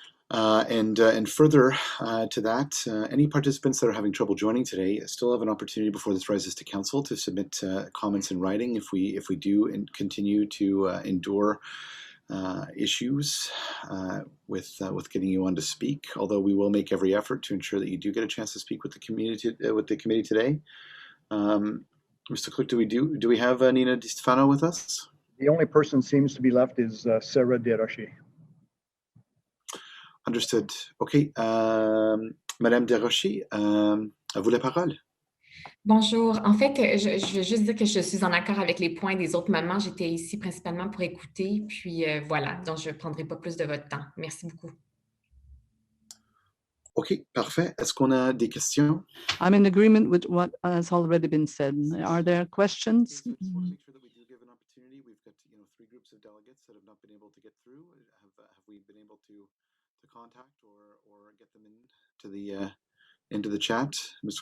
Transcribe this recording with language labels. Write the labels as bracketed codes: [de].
[en] And further to that, any participants that are having trouble joining today still have an opportunity before this rises to council to submit comments in writing if we do continue to endure issues with getting you on to speak. Although we will make every effort to ensure that you do get a chance to speak with the committee today. Mr. Clerk, do we have Nina Di Stefano with us? The only person seems to be left is Sarah Desrochers. Understood. Okay. [fr] Madame Desrochers, à vous la parole. Bonjour. En fait, je veux juste dire que je suis en accord avec les points des autres mamans. J'étais ici principalement pour écouter. Puis voilà, donc je ne prendrai pas plus de votre temps. Merci beaucoup. OK, parfait. Est-ce qu'on a des questions? [en] I'm in agreement with what has already been said. Are there questions? Just want to make sure that we do give an opportunity. We've got 3 groups of delegates that have not been able to get through. Have we been able to contact or get them into the chat, Mr.